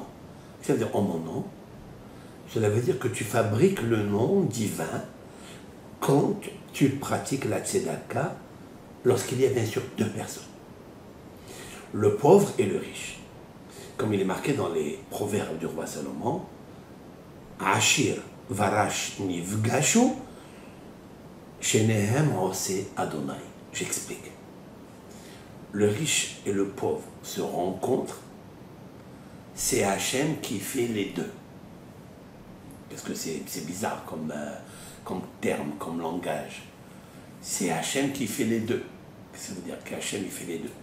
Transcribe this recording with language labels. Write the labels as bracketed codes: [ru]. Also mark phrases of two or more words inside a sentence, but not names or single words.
[fr] Ça veut dire en mon nom. Cela veut dire que tu fabriques le nom divin quand tu pratiques la tzedaka, lorsqu'il y a bien sûr 2 personnes. Le pauvre et le riche. Comme il est marqué dans les proverbes du roi Salomon, [he] עשיר ורש נפגשו, שניהם עושה אדוני. [fr] J'explique. Le riche et le pauvre se rencontrent, c'est Hachem qui fait les 2. Parce que c'est bizarre comme terme, comme langage. C'est Hachem qui fait les 2. Ça veut dire qu'Hachem il fait les 2.